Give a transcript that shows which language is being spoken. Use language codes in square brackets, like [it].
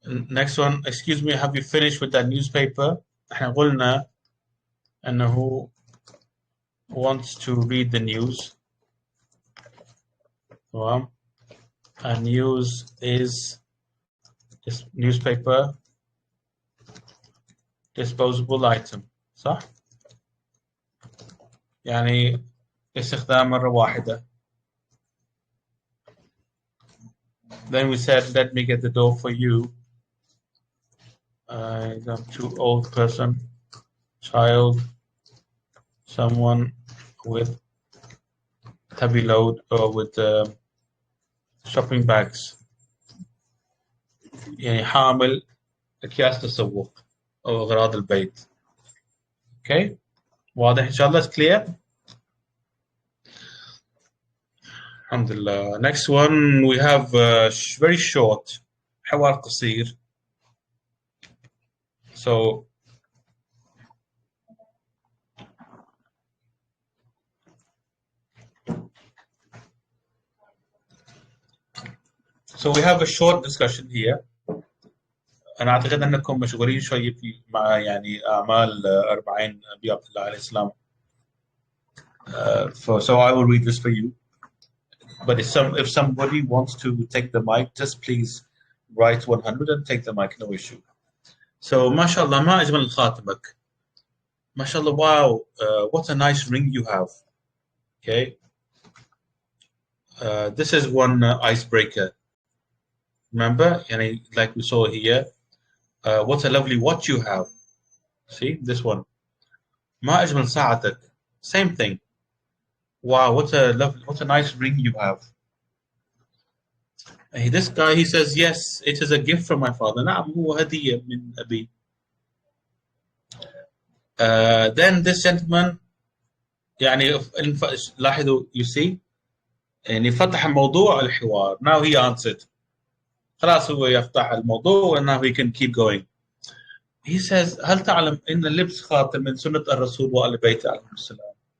[en] Next one, excuse me, have you finished with that newspaper? [ar] احنا قلنا أنه [en] wants to read the news. [ar] تمام. [en] A news is this newspaper disposable item. [ar] صح؟ يعني استخدام مرة واحدة. [en] Then we said, let me get the door for you. I'm too old person, child, someone with heavy load or with shopping bags. [ar] يعني حامل أكياس تسوق أو أغراض البيت. Okay, واضح إن شاء الله. [en] It's clear. [ar] Alhamdulillah. [en] Next one we have very short, [ar] حوار قصير. [en] So we have a short discussion here. [ar] أنا أعتقد أنكم مشغولين شوي مع يعني أعمال 40 أبي عبد الله عليه السلام. [en] So I will read this for you. But if somebody wants to take the mic, just please write 100 and take the mic, no issue. So [ar] ما شاء الله ما أجمل خاتمك. [en] ما شاء الله, wow, what a nice ring you have. Okay. This is one icebreaker. Remember, like we saw here, what a lovely watch you have. See, this one. [ar] ما أجمل ساعتك. [en] Same thing. Wow, what a nice ring you have. This guy, he says, yes, it is a gift from my father. [ar] نعم هو هدية من أبي. [en] Then this gentleman, [ar] يعني لاحظوا, [en] you see, [ar] يعني فتح موضوع الحوار. [en] Now he answered. [ar] خلاص هو يفتح الموضوع [en] and now he can keep going. He says, [ar] هل تعلم إن اللبس خاتم من سنة الرسول وآل بيته عليهم السلام?